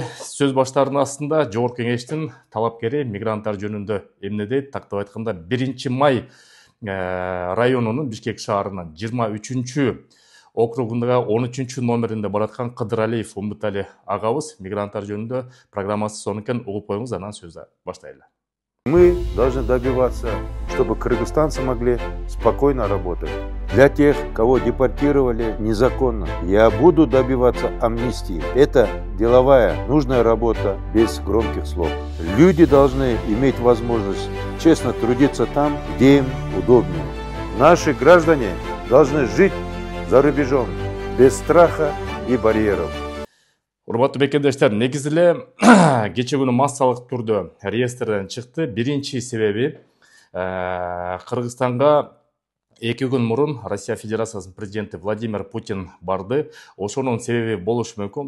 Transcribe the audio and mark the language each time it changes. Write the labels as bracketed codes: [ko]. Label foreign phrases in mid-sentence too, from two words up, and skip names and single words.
[ky] Сөз баштарынын астында Жогорку кеңештин талапкери мигранттар жөнүндө эмне дейт? Тактап айтканда 1 май районунун Бишкек шаарынын 23 округундагы 13 номеринде бараткан Кыдыралиев Умбутали агабыз мигранттар жөнүндө программасы сонун экен, угуп коюңуз, анан сөздү баштайлы. [ru] Мы должны добиваться, чтобы кыргызстанцы могли спокойно работать. Для тех, кого депортировали незаконно, я буду добиваться амнистии. Это деловая, нужная работа без громких слов. Люди должны иметь возможность честно трудиться там, где им удобнее. Наши граждане должны жить за рубежом без страха и барьеров. [ky] Урматтуу мекендештер, негизи эле кече күнү массалык түрдө реестрден чыкты. Биринчи себеби Кыргызстанга 2 күн мурун Россия Федерациясынын президенти Владимир Путин барды. Ошонун себеби болушу мүмкүн.